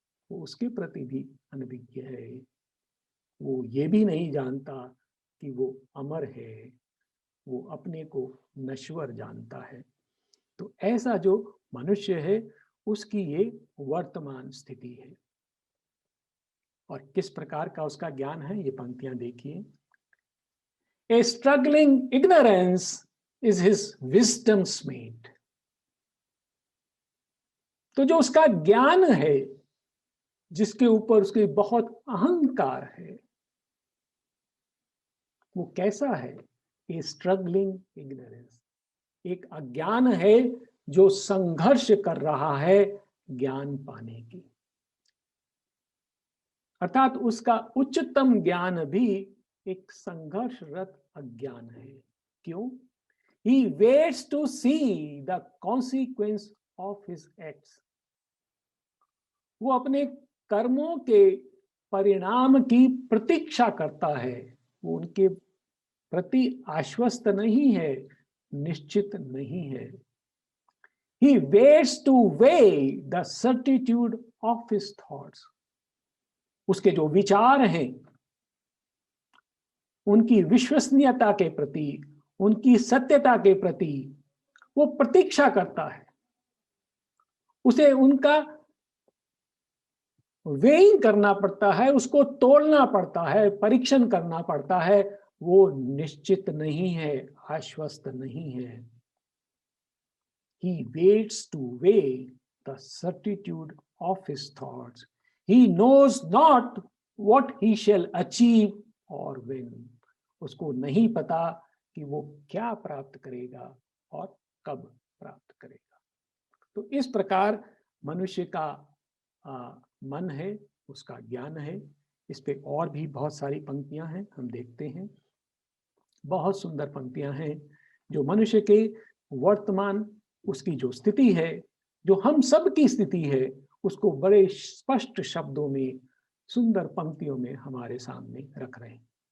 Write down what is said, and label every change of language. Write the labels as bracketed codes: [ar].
[hi] वो उसके प्रति भी अनभिज्ञ है। वो ये भी नहीं जानता कि वो अमर है। वो अपने को नश्वर जानता है। तो ऐसा जो मनुष्य है उसकी ये वर्तमान स्थिति है। और किस प्रकार का उसका ज्ञान है, ये पंक्तियां देखिए। [en] A struggling ignorance is his wisdom's mate. [hi] तो जो उसका ज्ञान है, जिसके ऊपर उसके बहुत अहंकार है, वो कैसा है? [en] a struggling ignorance, [hi] एक अज्ञान है जो संघर्ष कर रहा है ज्ञान पाने की। अर्थात उसका उच्चतम ज्ञान भी एक संघर्षरत अज्ञान है। क्यों? [en] He waits to see the consequence of his acts. [hi] वो अपने कर्मों के परिणाम की प्रतीक्षा करता है। वो उनके प्रति आश्वस्त नहीं है, निश्चित नहीं है। [en] He waits to weigh the certitude of his thoughts. [hi] उसके जो विचार हैं, उनकी विश्वसनीयता के प्रति, उनकी सत्यता के प्रति वो प्रतीक्षा करता है। उसे उनका वेइंग करना पड़ता है, उसको तोलना पड़ता है, परीक्षण करना पड़ता है। वो निश्चित नहीं है, आश्वस्त नहीं है। [en] He waits to weigh the certitude of his thoughts. He knows not what he shall achieve or when. [hi] उसको नहीं पता कि वो क्या प्राप्त करेगा और कब प्राप्त करेगा। तो इस प्रकार मनुष्य का मन है, उसका ज्ञान है। इस पे और भी बहुत सारी पंक्तियां हैं, हम देखते हैं। बहुत सुंदर पंक्तियां हैं जो मनुष्य के वर्तमान उसकी जो स्थिति है, जो हम सब की स्थिति है, उसको बड़े स्पष्ट शब्दों में, सुंदर पंक्तियों में हमारे सामने रख रहे हैं।